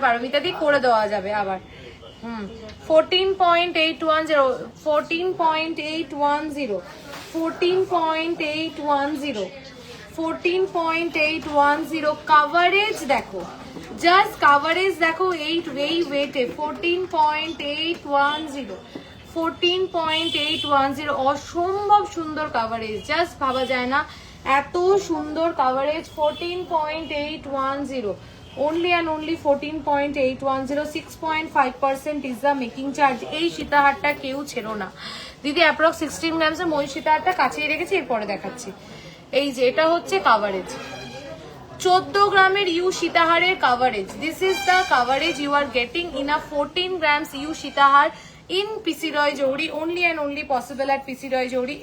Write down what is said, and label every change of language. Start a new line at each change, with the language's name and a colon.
Bangla: পারমিতা দিয়ে করে দেওয়া যাবে আবার। 14.810, 14.810, 14.810, 14.810 কাভারেজ দেখো, জাস্ট কাভারেজ দেখো এই ওয়েটে 14.810, 14.810 অসম্ভব সুন্দর কাভারেজ, জাস্ট ভাবা যায় না এত সুন্দর coverage.
English: 14.810 only and only 14.810, 6.5% is the making charge।
Bangla: এই সীতাহারটা কেউ ছেড়ো না দিদি। অ্যাপ্রক্স 16 গ্রামসের মই সীতাহারটা কাছেই রেখেছি, এরপরে দেখাচ্ছি। এই যে এটা হচ্ছে কাভারেজ, 14 গ্রামের you সীতাহারের coverage.
English: This is the coverage you are getting in a 14 grams you sitahar in PC Roy Jouri, only and only possible at PC Roy Jouri.